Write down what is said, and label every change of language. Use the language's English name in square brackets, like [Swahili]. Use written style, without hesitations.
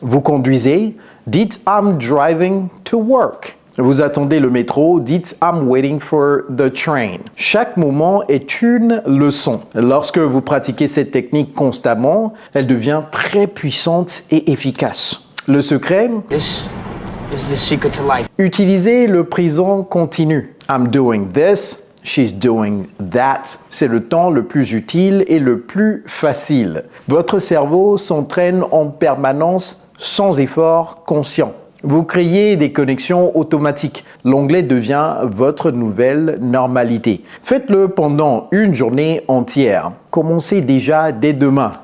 [French] Vous conduisez, dites « [English] I'm driving to work ». [French] Vous attendez le métro, dites « [English] I'm waiting for the train ». [French] Chaque moment est une leçon. Lorsque vous pratiquez cette technique constamment, elle devient très puissante et efficace. Le secret? [English] This is the secret to life. [French] Utilisez le présent continu. [English] I'm doing this, she's doing that. [French] C'est le temps le plus utile et le plus facile. Votre cerveau s'entraîne en permanence sans effort conscient. Vous créez des connexions automatiques. L'anglais devient votre nouvelle normalité. Faites-le pendant une journée entière. Commencez déjà dès demain.